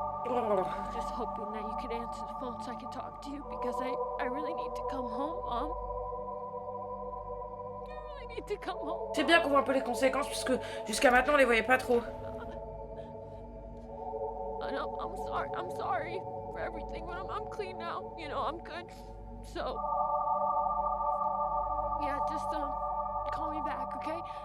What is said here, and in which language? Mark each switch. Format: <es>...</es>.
<en>I'm just hoping that you could answer the phone so I can talk to you because I really need to come home, Mom. I really need to come home.</en> <fr>C'est bien qu'on voit un peu les conséquences puisque jusqu'à maintenant on les voyait pas trop.</fr> <en>No, I'm sorry for everything, but I'm clean now. You know, I'm good. So, yeah, just call me back, okay?</en>